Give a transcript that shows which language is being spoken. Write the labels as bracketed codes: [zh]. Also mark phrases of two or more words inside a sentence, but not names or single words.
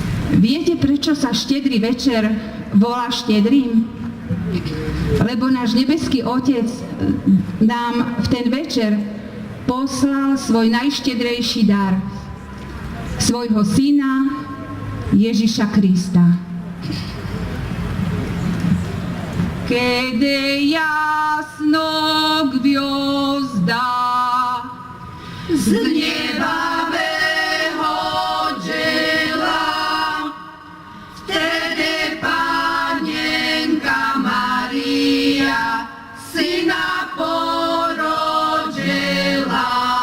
[sk] Viete, prečo sa štedrý večer volá štedrým? Lebo náš nebeský Otec nám v ten večer poslal svoj najštedrejší dar. Svojho Syna Ježiša Krista. [pl] Kiedy jasno gwiazda z nieba wychodziła, wtedy Panienka Maria Syna porodziła.